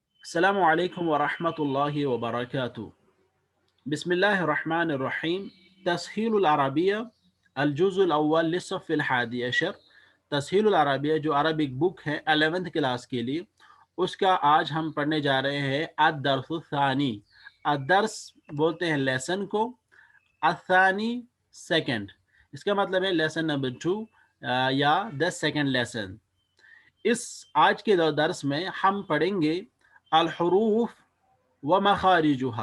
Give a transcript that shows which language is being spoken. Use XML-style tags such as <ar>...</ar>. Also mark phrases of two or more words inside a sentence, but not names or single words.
<ar>السلام عليكم ورحمة الله وبركاته. بسم الله الرحمن الرحيم. تسهيل العربية الجزء الأول للصف الحادي عشر.</ar> <hi>तस्हीलुल अरबिया जो</hi> <en>Arabic book</en> <hi>है 11th क्लास के लिए, उसका आज हम पढ़ने जा रहे हैं</hi> <ar>الدرس الثاني.</ar> <hi>अद-दर्स बोलते हैं लेसन को, अ-सानी सेकंड। इसका मतलब है</hi> <en>lesson number 2</en> <hi>या</hi> <en>the second lesson.</en> <hi>इस आज के दर्स में हम पढ़ेंगे</hi> <ar>الحروف ومخارجها.</ar>